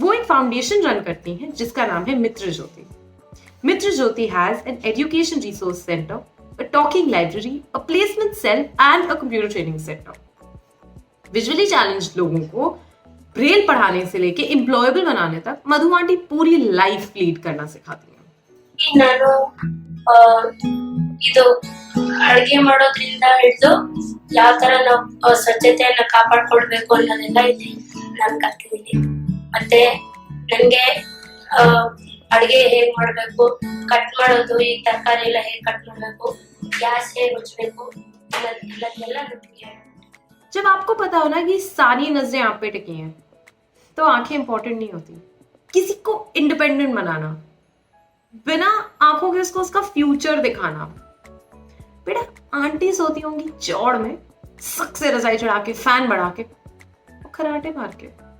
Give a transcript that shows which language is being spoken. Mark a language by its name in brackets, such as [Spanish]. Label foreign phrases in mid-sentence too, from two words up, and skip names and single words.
[Hindi] वो एक [English] foundation run [Hindi] करती हैं जिसका नाम है मित्र ज्योति। मित्र ज्योति [English] has an education resource centre, a talking library, a placement cell and a computer training centre. visually challenged [Hindi] लोगों को ब्रेल पढ़ाने से लेके एम्प्लॉयबल बनाने तक मधु आंटी पूरी [English] life lead [Hindi] करना सिखाती हैं। [Kannada] ನಾನು ಇದು ಅಡುಗೆ ಮಾಡೋದ್ರಿಂದ ಹಿಡಿದು ಯಾವ ತರ ನಾವು ಸ್ವಚ್ಛತೆಯನ್ನ ಕಾಪಾಡ್ಕೊಳ್ಬೇಕು ಅನ್ನೋದೆಲ್ಲ ಇಲ್ಲಿ ನಾನು ಕಲ್ತಿದ್ದೀನಿ. ಮತ್ತೆ ನನಗೆ ಅಡುಗೆ ಹೇಗ್ ಮಾಡ್ಬೇಕು, ಕಟ್ ಮಾಡೋದು, ಈ ತರಕಾರಿ ಎಲ್ಲ ಹೇಗ್ ಕಟ್ ಮಾಡ್ಬೇಕು, ಗ್ಯಾಸ್ ಹೇಗ್ ಮುಚ್ಚಬೇಕು ಅನ್ನೋದೆಲ್ಲ ನನಗೆ। [Hindi] जब आपको पता हो ना कि सारी नजरें आप पे टिकी हैं, तो आंखें इंपॉर्टेंट नहीं होती। किसी को इंडिपेंडेंट बनाना, बिना आंखों के उसको उसका फ्यूचर दिखाना। बेटा आंटी सोती होंगी चौड़ में, सक से रजाई चढ़ा के, फैन बढ़ा के और खराटे मार के।